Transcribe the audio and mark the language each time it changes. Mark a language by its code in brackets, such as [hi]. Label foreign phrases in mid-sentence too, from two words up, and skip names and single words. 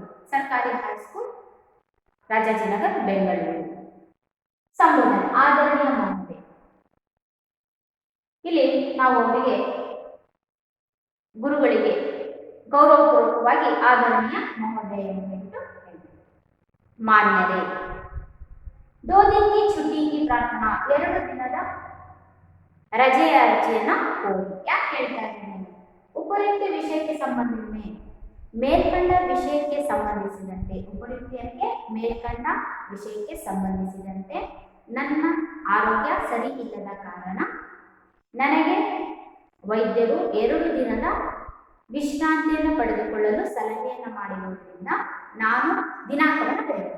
[kn] ಸರ್ಕಾರಿ ಹೈಸ್ಕೂಲ್ ರಾಜಾಜಿನಗರ್ ಬೆಂಗಳೂರು. ಸಂಬೋಧನೆ ಆದರಣೀಯ ಮಹೋದಯ. ಇಲ್ಲಿ ನಾವು ಅವರಿಗೆ ಗುರುಗಳಿಗೆ ಗೌರವಪೂರ್ವಕವಾಗಿ ಆದರಣೀಯ ಮಹೋದಯ ಎಂದು ಹೇಳ್ತೀವಿ. ಮಾನ್ಯರೇ. [hi] 2 दिन की छुट्टी की प्रार्थना. [kn] 2 ದಿನದ ರಜೆಯ ಅರ್ಜಿಯನ್ನ ಕೋರಿ. ಯಾಕೆ ಹೇಳ್ತಾ ಇದ್ದೀನಿ? ಉಪಯುಕ್ತ ವಿಷಯಕ್ಕೆ ಸಂಬಂಧಿಸಿದಂತೆ ಮೇಲ್ಕಂಡ ವಿಷಯಕ್ಕೆ ಸಂಬಂಧಿಸಿದಂತೆ ಉಪಯುಕ್ತಕ್ಕೆ ಮೇಲ್ಕಂಡ ವಿಷಯಕ್ಕೆ ಸಂಬಂಧಿಸಿದಂತೆ ನನ್ನ ಆರೋಗ್ಯ ಸರಿ ಇಲ್ಲದ ಕಾರಣ ನನಗೆ ವೈದ್ಯರು 2 ದಿನದ ವಿಶ್ರಾಂತಿಯನ್ನು ಪಡೆದುಕೊಳ್ಳಲು ಸಲಹೆಯನ್ನು ಮಾಡಿರುವುದರಿಂದ ನಾನು ದಿನಾಂಕವನ್ನು ಬರೆಯಬೇಕು.